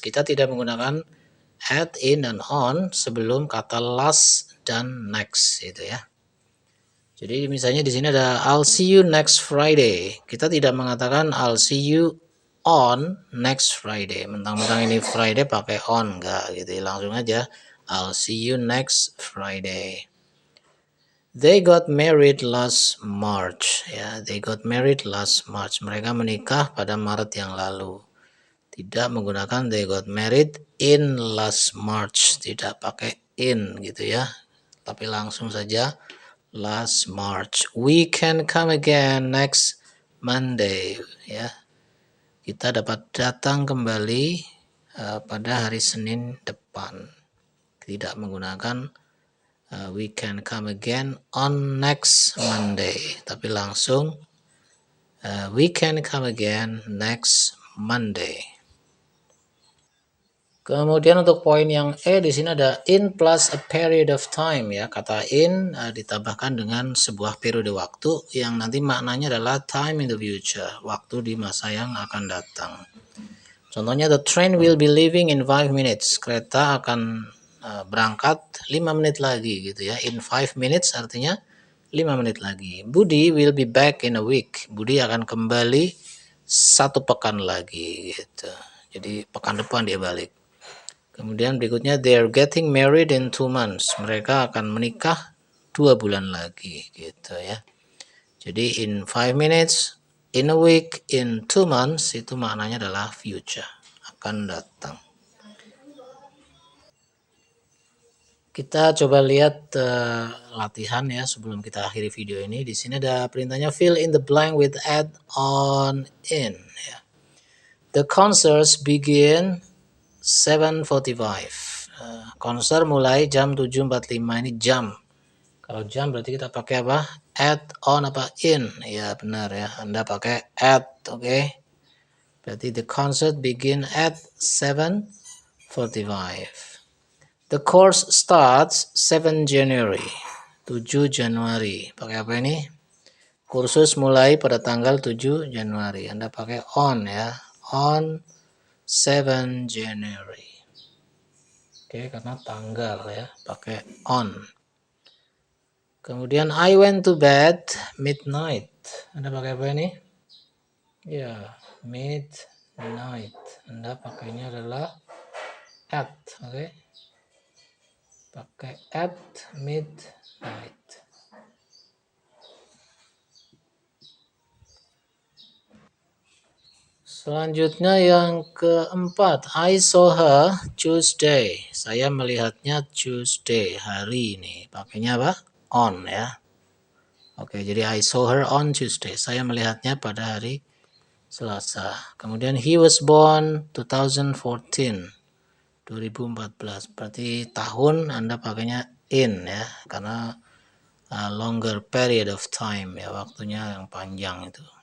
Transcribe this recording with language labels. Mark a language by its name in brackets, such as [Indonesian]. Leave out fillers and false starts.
[Indonesian] Kita tidak menggunakan at, in, dan on sebelum kata last dan next itu ya. Jadi misalnya di sini ada [English] I'll see you next Friday. [Indonesian] Kita tidak mengatakan [English] I'll see you on next Friday. [Indonesian] Mentang-mentang ini Friday pakai on enggak gitu. Langsung aja [English] I'll see you next Friday. They got married last March. Ya, they got married last March. [Indonesian] Mereka menikah pada Maret yang lalu. Tidak menggunakan [English] they got married in last March. [Indonesian] Tidak pakai in gitu ya. Tapi langsung saja last March. [English] We can come again next Monday. [Indonesian] Ya, kita dapat datang kembali pada hari Senin depan. Tidak menggunakan [English] we can come again on next Monday. [Indonesian] Tapi langsung [English] we can come again next Monday. [Indonesian] Kemudian untuk poin yang E di sini ada [English] in plus a period of time [Indonesian] ya. Kata in ditambahkan dengan sebuah periode waktu yang nanti maknanya adalah [English] time in the future, [Indonesian] waktu di masa yang akan datang. Contohnya [English] the train will be leaving in 5 minutes. [Indonesian] Kereta akan berangkat 5 menit lagi gitu ya. [English] In 5 minutes [Indonesian] artinya 5 menit lagi. [English] Budi will be back in a week. [Indonesian] Budi akan kembali 1 pekan lagi gitu. Jadi pekan depan dia balik. Kemudian berikutnya [English] they're getting married in 2 months. [Indonesian] Mereka akan menikah 2 bulan lagi gitu ya. Jadi [English] in 5 minutes, in a week, in 2 months [Indonesian] itu maknanya adalah future, akan datang. Kita coba lihat latihan ya sebelum kita akhiri video ini. Di sini ada perintahnya [English] fill in the blank with add on in [Indonesian] ya. [English] The concerts begin 7:45. [Indonesian] Konser mulai jam 7.45 ini jam. Kalau jam berarti kita pakai apa? Add on apa in? Ya benar ya. Anda pakai add, oke? Berarti [English] the concert begin at 7:45. The course starts 7 January. [Indonesian] 7 Januari. Pakai apa ini? Kursus mulai pada tanggal 7 Januari. Anda pakai on ya. [English] On 7 January. [Indonesian] Oke, karena tanggal ya, pakai on. Kemudian [English] I went to bed midnight. [Indonesian] Anda pakai apa ini? Ya, midnight. Anda pakainya adalah at, oke? Pakai [English] at midnight. [Indonesian] Selanjutnya yang keempat, [English] I saw her Tuesday. [Indonesian] Saya melihatnya Tuesday, hari ini. Pakainya apa? On ya. Oke, jadi [English] I saw her on Tuesday. [Indonesian] Saya melihatnya pada hari Selasa. Kemudian [English] he was born 2014. [Indonesian] 2014. Berarti tahun Anda pakainya in ya, karena [English] longer period of time [Indonesian] ya, waktunya yang panjang itu.